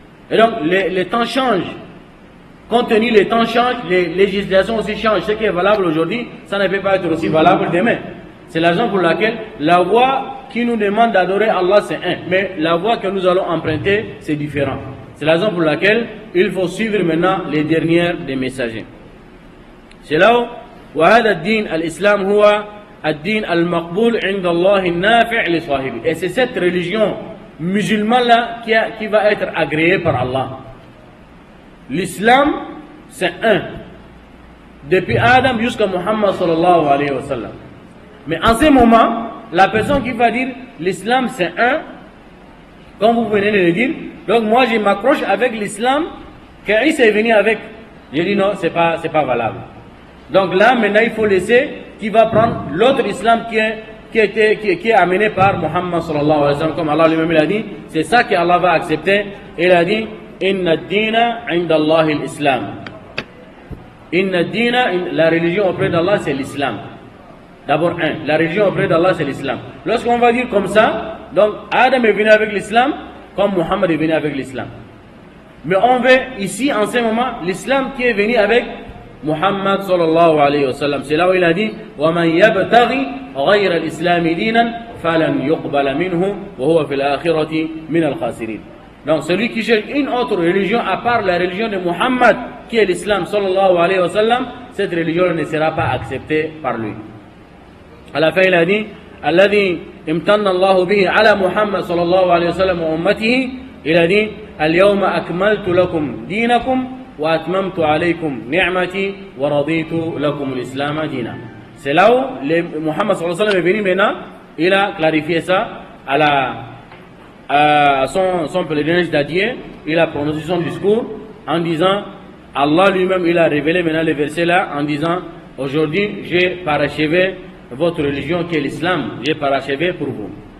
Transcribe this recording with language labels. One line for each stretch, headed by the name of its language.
French: Et donc, les temps changent. Compte tenu les temps changent, les législations aussi changent. Ce qui est valable aujourd'hui, ça ne peut pas être aussi valable demain. C'est la raison pour laquelle la voie qui nous demande d'adorer Allah, c'est un. Mais la voie que nous allons emprunter, c'est différent. C'est la raison pour laquelle il faut suivre maintenant les dernières des messagers. C'est là où,
Arabic: وهذا الدين الإسلام هو الدين المقبول عند الله النافع لصاحبه.
French: Et c'est cette religion musulmane là qui va être agréée par Allah. L'islam, c'est un. Depuis Adam jusqu'à Muhammad sallallahu alayhi wa sallam. Mais en ce moment, la personne qui va dire l'islam c'est un, comme vous venez de le dire, donc moi je m'accroche avec l'islam qu'Isa est venu avec. Je dis non, c'est pas valable. Donc là, maintenant, il faut laisser qui va prendre l'autre islam qui est amené par Muhammad sallallahu alayhi wa sallam, comme Allah lui-même l'a dit. C'est ça que Allah va accepter. Il a dit
Arabic: Inna ad-dina 'inda Allah al-Islam. Inna ad-dina,
French: la religion auprès d'Allah, c'est l'islam. D'abord, la religion auprès d'Allah, c'est l'islam. Lorsqu'on va dire comme ça, donc Adam est venu avec l'islam, comme Muhammad est venu avec l'islam. Mais on veut ici, en ce moment, l'islam qui est venu avec Muhammad sallallahu alayhi wa sallam. C'est là où il a dit
Arabic: وَمَنْ يَبْتَغِي غَيْرَ الْإِسْلَامِ دِينًا فَلَنْ يُقْبَلَ مِنْهُ وَهُوَ فِي الْآخِرَةِ مِنَ الْخَاسِرِينَ.
French: Donc celui qui cherche une autre religion à part la religion de Muhammad, qui est l'islam sallallahu alayhi wa sallam, cette religion ne sera pas acceptée par lui. À la fin il a dit
Arabic: الذي امتن الله به على محمد صلى الله عليه وسلم وأمته.
French: Il a dit
Arabic: اليوم أكملت لكم دينكم وأتممت عليكم نعمتي ورضيت لكم الإسلام دينا.
French: C'est là où Muhammad sallallahu alayhi wa sallam est venu maintenant, il a clarifié ça à son pèlerinage d'adieu, il a prononcé son discours en disant, Allah lui-même il a révélé maintenant les versets là en disant, aujourd'hui j'ai parachevé votre religion qui est l'islam, j'ai parachevé pour vous.